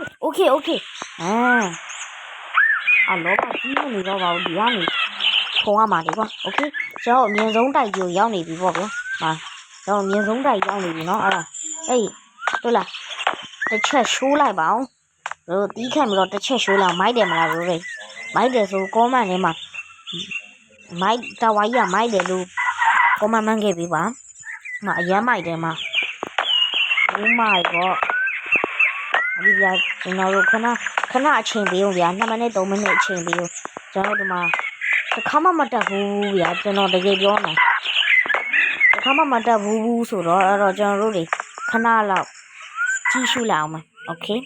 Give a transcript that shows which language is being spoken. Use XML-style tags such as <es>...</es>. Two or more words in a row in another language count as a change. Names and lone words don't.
<my>လောကကြီးနေတော့ပါဘူးဒီကနေခုံရမှာလေကွာโอเคကျွန်တော်အမြင်ဆုံးတိုက်ကြီးရောက်နေပြီပေါ့ဗျာကျွန်တော်အမြင်ဆုံးတိုက်ရောက်နေပြီเนาะအဲ့ ဒါဟုတ်လားတစ်ချက်ရှိုးလိုက်ပါအောင်တို့တီးခတ်ပြီးတော့တစ်ချက်ရှိုးလိုက်မိုက်တယ်မလားတို့လေမိုက်တယ်ဆို ကောမန့်ထဲမှာမိုက်တာဝါကြီးကမိုက်တယ်လို့ကောမန့်မှန်းခဲ့ပြီပါအရမ်းမိုက်တယ်</my> <en>Oh my god</en> <my>ဒီပြကျွန်တော်တို့ခဏအချိန်ပေးဦးဗျာ2မိနစ်3မိနစ်အချိန်ပေးဦးကျွန်တော်တို့ဒီမှာတစ်ခါမှမတက်ဘူးဗျာကျွန်တော်တကယ်ပြောမယ်တစ်ခါမှမတက်ဘူးဆိုတော့အဲ့တော့ကျွန်တော်တို့တွေခဏလောက်ကြည့်ရှုလိုက်အောင်မယ်โอเค</my>